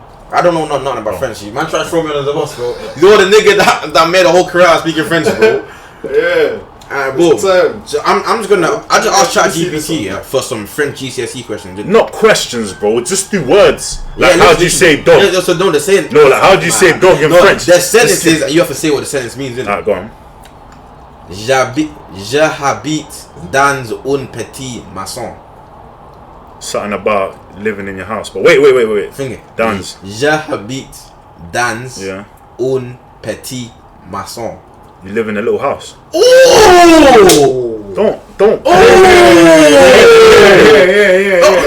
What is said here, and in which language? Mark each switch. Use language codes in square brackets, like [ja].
[en] I don't know nothing about French. Man, try to throw me under the bus, bro. You're the nigga that made a whole career out of speaking French, bro. Yeah. Alright, bro. Turn. So I'm just gonna. I just asked ChatGPT for some French GCSE questions. not questions, bro. Just do words. Like Yeah, how do you say dog? Yeah, so no, the sentence. No, like how do you say dog in French? The sentence is you have to say what the sentence means. Innit? Alright, go on. [fr] J'habite dans un petit maison. [en] Something about living in your house. But wait. Finger. [fr] Dans. J'habite dans [en] Yeah. [fr] un petit maison. [en] You live in a little house. Oh! Don't. Yeah.